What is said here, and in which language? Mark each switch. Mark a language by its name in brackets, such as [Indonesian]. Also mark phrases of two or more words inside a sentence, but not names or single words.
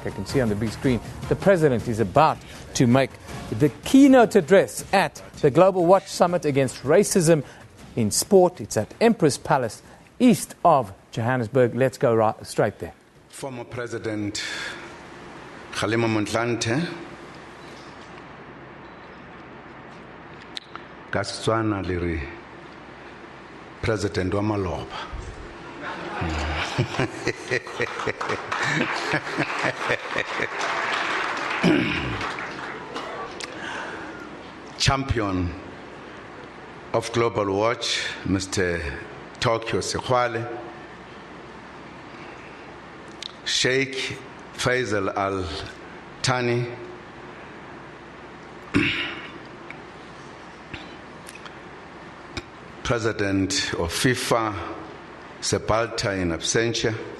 [English] I can see on the big screen the President is about to make the keynote address at the Global Watch Summit Against Racism in Sport. It's at Empress Palace, east of Johannesburg. Let's go straight there. Former President [Tswana] Kgalema Motlanthe ka Setswana le re President wa Maloba. [English] Champion of Global Watch, Mr. Tokyo Sekhwale, Sheikh Faisal Al Thani, President of FIFA, Sepalta in absentia,